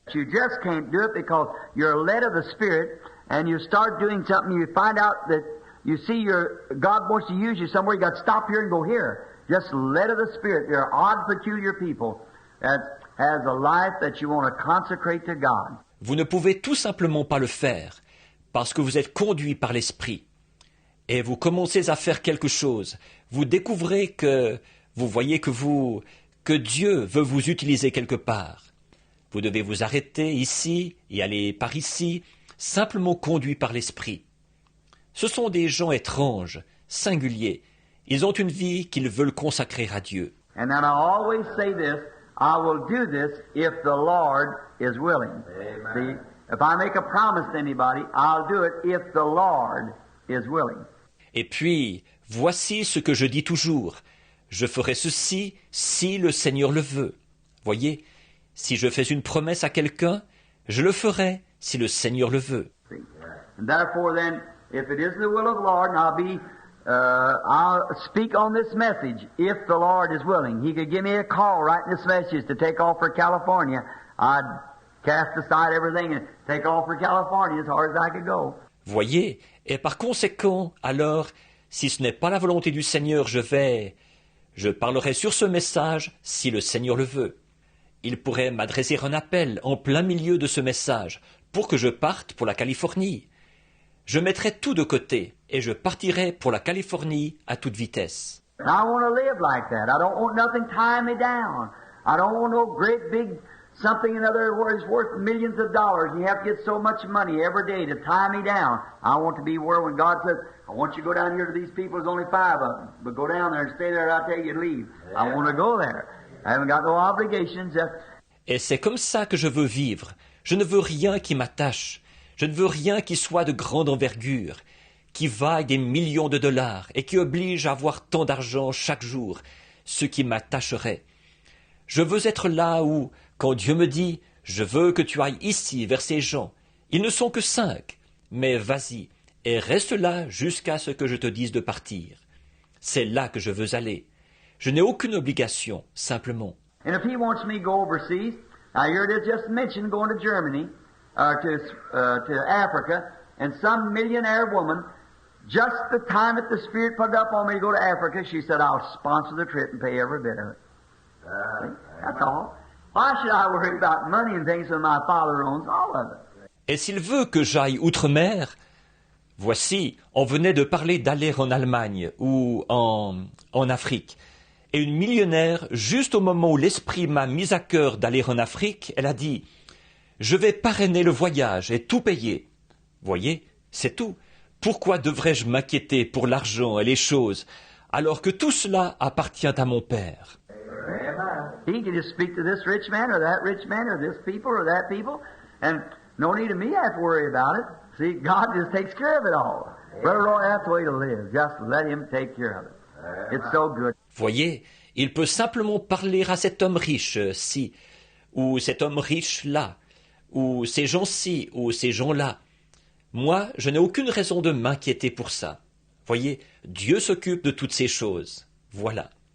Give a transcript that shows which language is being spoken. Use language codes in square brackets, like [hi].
[en] You just can't do it because you're led of the Spirit and you start doing something, you find out that you see God wants to use you somewhere, you got to stop here and go here. Just led of the Spirit. They're odd, peculiar people that has a life that you want to consecrate to God. [fr] Vous ne pouvez tout simplement pas le faire parce que vous êtes conduit par l'Esprit. Et vous commencez à faire quelque chose. Vous découvrez que vous voyez que Dieu veut vous utiliser quelque part. Vous devez vous arrêter ici et aller par ici, simplement conduit par l'Esprit. Ce sont des gens étranges, singuliers. Ils ont une vie qu'ils veulent consacrer à Dieu. [en] And then I always say this, I will do this if the Lord is willing. See, if I make a promise to anybody, I'll do it if the Lord is willing. [fr] Et puis, voici ce que je dis toujours. Je ferai ceci si le Seigneur le veut. Voyez, si je fais une promesse à quelqu'un, je le ferai si le Seigneur le veut. [en] And therefore then, if it is the will of the Lord, and I'll speak on this message if the Lord is willing. He could give me a call writing this message to take off for California. I'd cast aside everything and take off for California as hard as I could go. [fr] Voyez, et par conséquent, alors, si ce n'est pas la volonté du Seigneur, je parlerai sur ce message si le Seigneur le veut. Il pourrait m'adresser un appel en plein milieu de ce message pour que je parte pour la Californie. Je mettrai tout de côté et je partirai pour la Californie à toute vitesse. [en] I want to live like that. I don't want nothing tying me down. I don't want no great big something in other words worth millions of dollars. You have to get so much money every day to tie me down. I want to be where when God says, I want you to go down here to these people, there's only 5 of them. But go down there and stay there, I'll tell you to leave. I want to go there. I haven't got no obligations. [fr] Et c'est comme ça que je veux vivre. Je ne veux rien qui m'attache. Je ne veux rien qui soit de grande envergure, qui vaille des millions de dollars et qui oblige à avoir tant d'argent chaque jour, ce qui m'attacherait. Je veux être là où, quand Dieu me dit « Je veux que tu ailles ici vers ces gens », ils ne sont que 5, mais vas-y et reste là jusqu'à ce que je te dise de partir. C'est là que je veux aller. Je n'ai aucune obligation, simplement. [en] And if he wants me to go overseas, now here it is just mentioned going to Germany, to Africa, and some millionaire woman, just the time that the Spirit put it up on me to go to Africa, she said, I'll sponsor the trip and pay every bit of it. That's all. Why should I worry about money and things when my Father owns all of it? [fr] Et s'il veut que j'aille outre-mer, voici, on venait de parler d'aller en Allemagne ou en Afrique. Et une millionnaire, juste au moment où l'esprit m'a mis à cœur d'aller en Afrique, elle a dit « Je vais parrainer le voyage et tout payer. » Voyez, c'est tout. Pourquoi devrais-je m'inquiéter pour l'argent et les choses, alors que tout cela appartient à mon Père? [en] He can just speak to this rich man or that rich man or this people or that people, and no need of me to have to worry about it. See, God just takes care of it all. Brother Roy, that's the way to live. Just let Him take care of it. It's so good. [fr] Voyez, il peut simplement parler à cet homme riche-ci, ou cet homme riche-là, ou ces gens-ci, ou ces gens-là. Moi, je n'ai aucune raison de m'inquiéter pour ça. Voyez, Dieu s'occupe de toutes ces choses. Voilà.